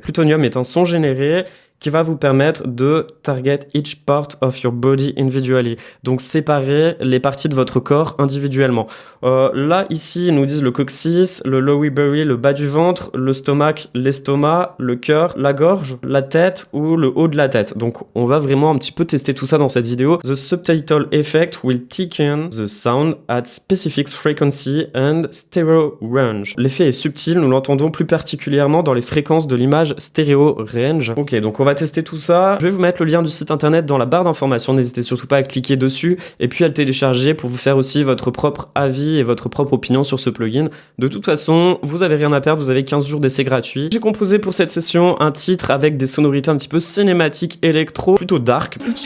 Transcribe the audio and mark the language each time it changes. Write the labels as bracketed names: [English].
[French] Plutonium est un son généré qui va vous permettre de [English] target each part of your body individually. [French] Donc séparer les parties de votre corps individuellement. Là, ici, ils nous disent le coccyx, le lower belly, le bas du ventre, le stomac, l'estomac, le cœur, la gorge, la tête ou le haut de la tête. Donc on va vraiment un petit peu tester tout ça dans cette vidéo. [English] The subtitle effect will thicken the sound at specific frequency and stereo range. [French] L'effet est subtil, nous l'entendons plus particulièrement dans les fréquences de l'image stereo range. Ok, donc on va tester tout ça. Je vais vous mettre le lien du site internet dans la barre d'informations, n'hésitez surtout pas à cliquer dessus et puis à le télécharger pour vous faire aussi votre propre avis et votre propre opinion sur ce plugin. De toute façon, vous avez rien à perdre, vous avez 15 jours d'essai gratuit. J'ai composé pour cette session un titre avec des sonorités un petit peu cinématiques électro, plutôt dark.